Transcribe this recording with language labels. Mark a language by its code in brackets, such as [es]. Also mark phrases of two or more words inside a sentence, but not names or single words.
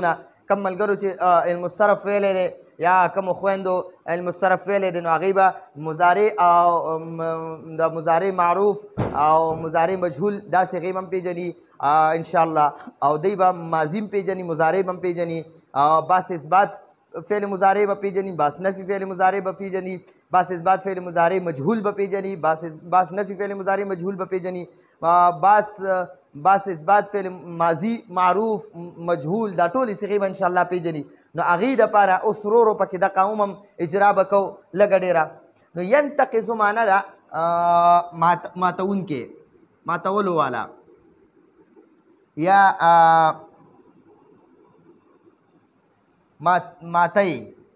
[ps] کم ملګرو چې المصرف ویلی دی یا کومو خویندو المصرف ویلی دی نو هغوی به مضارع او د مضارع معروف او مضارع مجهول دا صیغې به هم پېژني انشاءالله، او دی به ماضي هم پېژني، مضارع به هم پېژني، باس اثبات فعل مضارع به پیژني، باس نفي فعل مضارع به پیژني، باس اثبات فعل مضارع مجهول به پیژني، باس نفي فعل مضارع مجهول به پیژني، باس اثبات فعل ماضي معروف مجهول دا ټولې صيغې به انشاءالله پیژني. نو هغې دپاره اوس ورو ورو پکې د قوم هم اجرا به کوو لږه ډېره. نو ینتقصو معنی ده ماتونکې، ماتولو والا، یا ماتی.